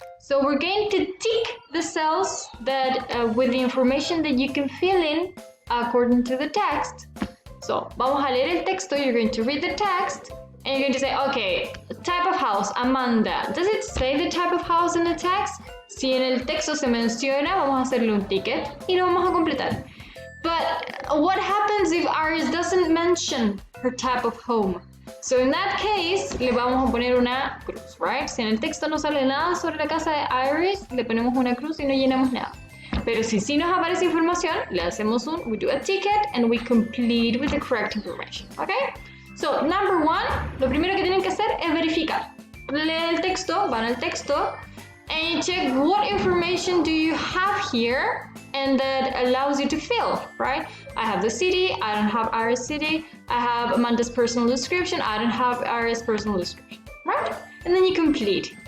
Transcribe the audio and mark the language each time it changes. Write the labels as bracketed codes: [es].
[en] So we're going to tick the cells that with the information that you can fill in according to the text. So [es] vamos a leer el texto. [en] You're going to read the text. And you're going to say, okay, type of house, Amanda. Does it say the type of house in the text? [es] Si en el texto se menciona, vamos a hacerle un ticket y lo vamos a completar. [en] But what happens if Iris doesn't mention her type of home? So in that case, [es] le vamos a poner una cruz, right? Si en el texto no sale nada sobre la casa de Iris, le ponemos una cruz y no llenamos nada. Pero si sí nos aparece información, le hacemos [en] we do a ticket and we complete with the correct information, okay? So, number one, [es] lo primero que tienen que hacer es verificar. Leen el texto, van al texto, [en] and you check what information do you have here and that allows you to fill, right? I have the city, I don't have Iris' city, I have Amanda's personal description, I don't have Iris' personal description, right? And then you complete.